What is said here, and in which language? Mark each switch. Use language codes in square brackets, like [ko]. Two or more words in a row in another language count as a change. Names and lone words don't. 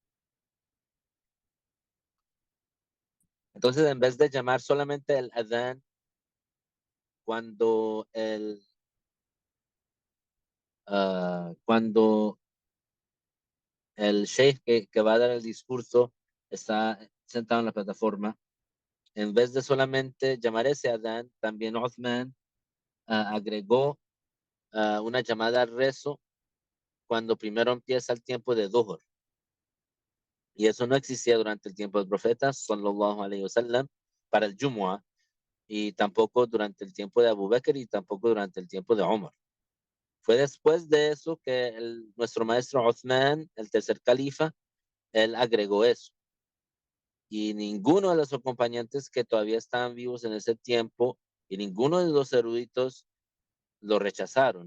[es] Entonces, en vez de llamar solamente el adán, cuando cuando el sheikh que va a dar el discurso está sentado en la plataforma, en vez de solamente llamar ese adán, también Uthman agregó una llamada al rezo cuando primero empieza el tiempo de Dhuhr. Y eso no existía durante el tiempo del profeta, [ar] صلى الله عليه وسلم, [es] para el Jumu'ah, y tampoco durante el tiempo de Abu Bakr y tampoco durante el tiempo de Omar. Fue después de eso que nuestro maestro Uthman, el tercer califa, él agregó eso. Y ninguno de los acompañantes que todavía estaban vivos en ese tiempo y ninguno de los eruditos lo rechazaron.